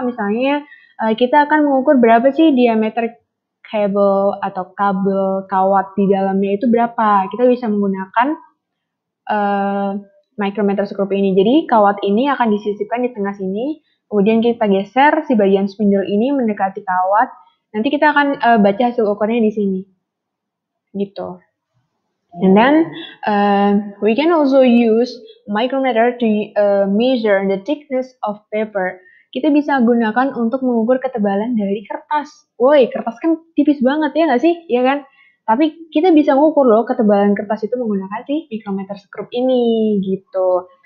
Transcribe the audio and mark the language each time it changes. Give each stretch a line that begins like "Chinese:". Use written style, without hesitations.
Indonesian: Misalnya kita akan mengukur berapa sih diameter kabel atau kabel kawat di dalamnya itu berapa. Kita bisa menggunakan micrometer screw ini. Jadi kawat ini akan disisipkan di tengah sini, kemudian kita geser si bagian spindle ini mendekati kawat. Nanti kita akan baca hasil ukurnya di sini. Gitu.
English: And then we can also use micrometer to measure the thickness of paper.
Indonesian: Kita bisa gunakan untuk mengukur ketebalan dari kertas. Woi, kertas kan tipis banget ya nggak sih? Iya kan? Tapi kita bisa mengukur loh ketebalan kertas itu menggunakan si micrometer screw ini gitu.